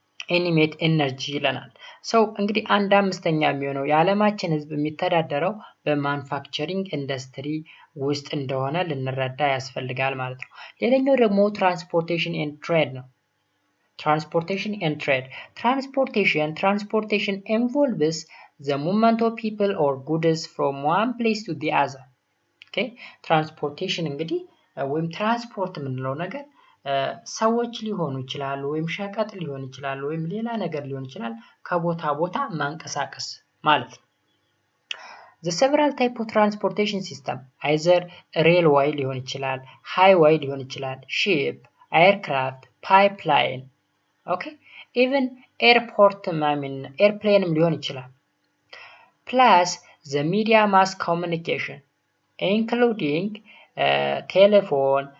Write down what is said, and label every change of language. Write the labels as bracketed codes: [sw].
[en] animate energy [am] ይለናል። ሰው እንግዲህ 1/5 የሚሆነው የዓለማችን ህዝብ የሚተዳደረው በማኑፋክቸሪንግ ኢንዱስትሪ ውስጥ እንደሆነ ልንረዳ ያስፈልጋል ማለት ነው። ሌላኛው ደግሞ ትራንስፖርቴሽን ኤንድ ትሬድ ነው። [en] Transportation and trade. Transportation involves the movement of people or goods from one place to the other. Okay? [am] Transportation እንግዲህ ወይም ትራንስፖርት የምንለው ነገር ሰዎች ሊሆኑ ይችላሉ ወይም ሸቀጥ ሊሆን ይችላል ወይም ሌላ ነገር ሊሆን ይችላል ከቦታ ቦታ ማንቀሳቀስ ማለት ነው። [en] The several type of transportation system either railway [am] ሊሆን ይችላል፣ [en] highway ሊሆን ይችላል፣ ship, aircraft, pipeline, okay, even airplane [am] ሊሆን ይችላል። [en] Plus the media mass communication including telephone,